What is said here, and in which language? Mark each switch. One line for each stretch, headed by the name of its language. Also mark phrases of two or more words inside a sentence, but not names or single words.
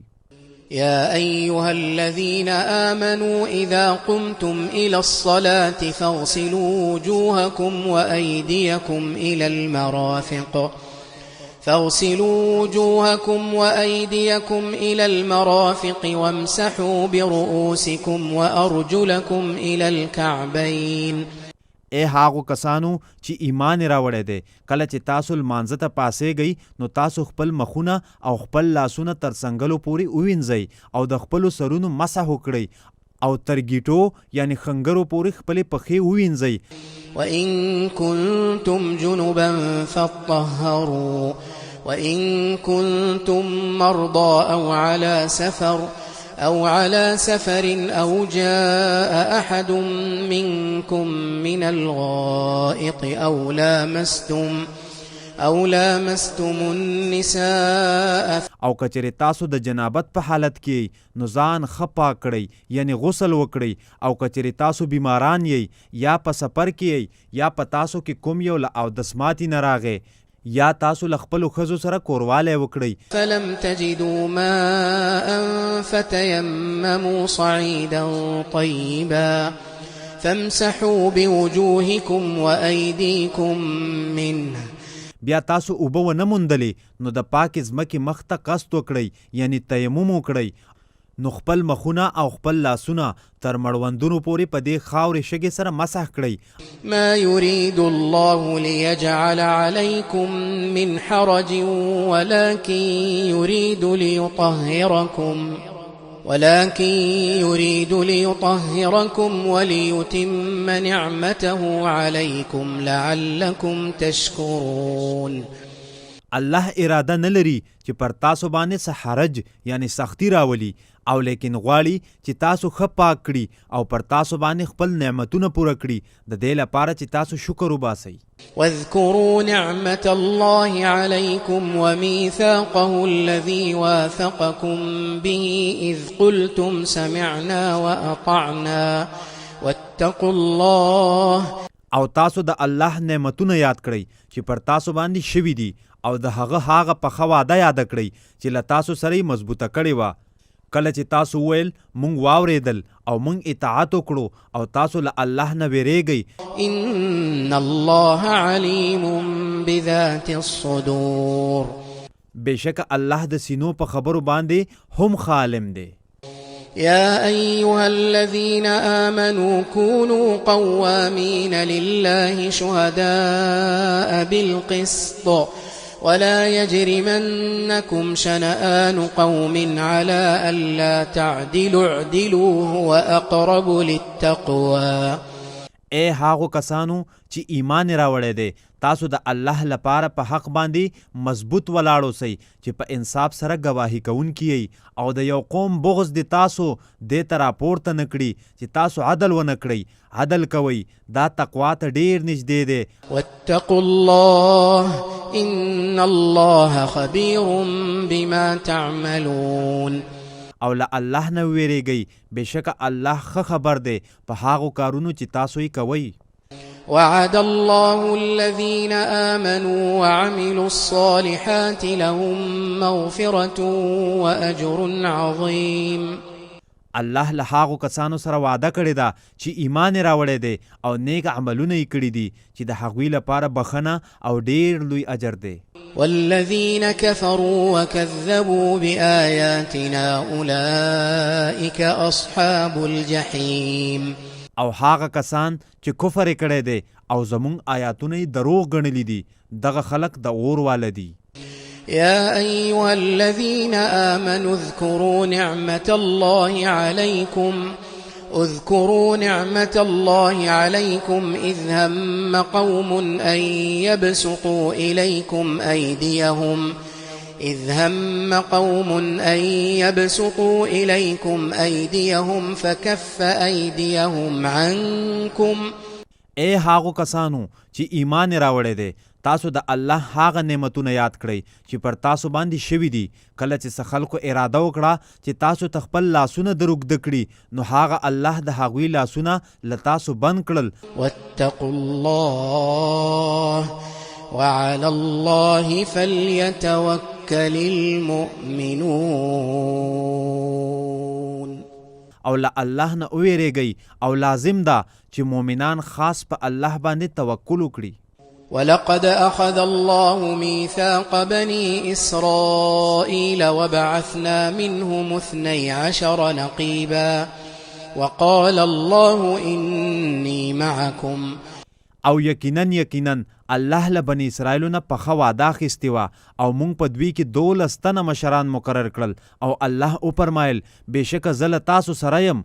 Arabic: يا أيها الذين آمنوا إذا قمتم إلى الصلاة فاغسلوا وجوهكم وأيديكم إلى المرافق وامسحوا برؤوسكم وأرجلكم إلى الكعبين.
Pashto: ای هاغو کسانو چې ایمان راوړی دی، کله چې تاسو لمانځه ته پاسېږئ نو تاسو خپل مخونه او خپل لاسونه تر څنګلو پورې ووینځئ او د خپلو سرونو مسح وکړئ او تر ګیټو یعنی خنګرو پورې خپلې پښې ووینځئ.
Arabic: وإن كنتم جنبا فاطهروا وإن كنتم مرضى أو على سفر أو جاء أحد منكم من الغائط أو لامستم النساء.
Pashto: او کچری تاسو د جنابت په حالت کې نو ځان ښه پاک کړئ یعنی غسل وکړئ. او کچری تاسو بیماران یئ یا په سفر کې یئ یا په تاسو کې کوم یو له اودسماتي نه راغی یا تاسو له خپلو ښځو سره کوروالی وکړئ.
Arabic: فلم تجدوا ماء فتيمموا صعيدا طيبا فامسحوا بوجوهكم وأيديكم منه.
Pashto: بیا تاسو اوبه ونه موندلې نو د پاکې ځمکې مخ ته قصد وکړئ یعنی تیمم وکړئ. نو خپل مخونه او خپل لاسونه تر مړوندونو پورې په دې خاورې شګې سره مسح کړئ.
Arabic: ما يريد الله ليجعل عليكم من حرج ولكن يريد ليطهركم وليتم نعمته عليكم لعلكم تشكرون.
Pashto: الله اراده نه لري چې پر تاسو باندې څه حرج یعنی سختی راولي او لیکن غواړي چې تاسو ښه پاک کړي او پر تاسو باندې خپل نعمتونه پوره کړي د دې لپاره چې تاسو شکر وباسئ.
Arabic: واذكروا نعمة الله عليكم وميثاقه الذي واثقكم به إذ قلتم سمعنا وأطعنا واتقوا الله.
Pashto: او تاسو د الله نعمتونه یاد کړئ چې پر تاسو باندې شوي دي او د هغه پخه وعده یاد کړئ چې له تاسو سره یې مضبوطه کړې وه. کله چې تاسو ویل مونږ واورېدل او مونږ اطاعت وکړو او تاسو له الله نه ویریږئ.
Arabic: ان الله علیم بذات الصدور.
Pashto: بېشکه الله د سینو په خبرو باندې هم عالم دی.
Arabic: يا أيها الذين آمنوا كونوا قوامين لله شهداء بالقسط ولا يجرمنكم شنآن قوم على ألا تعدلوا اعدلوا هو أقرب للتقوى.
Pashto: اے هاغو کسانو چې ایمان راوړی دی، تاسو د الله لپاره په حق باندې مضبوط ولاړ اوسئ چې په انصاف سره ګواهي کوونکي یئ او د یو قوم بغض د تاسو دې ته راپورته نه کړي چې تاسو عدل ونه کړئ. عدل کوئ، دا تقوا ته ډیر نږدې دی.
Arabic: واتقوا الله ان الله خبير بما تعملون.
Pashto: او له الله نه ویریږئ، بېشکه الله ښه خبر دی په هغو کارونو چې تاسو یې کوئ.
Arabic: وعد الله الذين آمنوا وعملوا الصالحات لهم مغفرة وأجر عظيم.
Pashto: الله له هغو کسانو سره وعده کړې ده چې ایمان یې راوړی دی او نیک عملونه یې کړي دي چې د هغوی لپاره بخښنه او ډیر لوی اجر دی.
Arabic: والذين كفروا وكذبوا بآياتنا أولئك أصحاب الجحيم.
Pashto: او هغه کسان چې کفر یې کړی دی او زمونږ آیاتونه یې دروغ ګڼلي دي، دغه خلک د اور واله دي.
Arabic: يا أيها الذين آمنوا اذكروا نعمة الله عليكم إذ هم قوم أن يبسطوا إليكم أيديهم فكف أيديهم عنكم.
Pashto: اے هاغو کسانو چې ایمان راوړی دی، تاسو د الله هغه نعمتونه یاد کړئ چې پر تاسو باندې شوي دي. کله چې څه خلکو اراده وکړه چې تاسو ته خپل لاسونه دروږده کړي، نو هغه الله د هغوی لاسونه له تاسو بند کړل.
Arabic: واتقوا الله وعلى الله فليتوكل المؤمنون.
Pashto: او له الله نه ویریږئ او لازم ده چې مؤمنان خاص په الله باندې توکل وکړي.
Arabic: ولقد أخذ الله ميثاق بني إسرائيل وبعثنا منهم 12 نقيبا وقال الله إني معكم.
Pashto: او یقینا الله له بني اسرائیلو نه پخه وعده اخیستې وه او موږ په دوی کې 12 تنه مشران مقرر کړل او الله وفرمایل بېشکه زه له تاسو سره یم.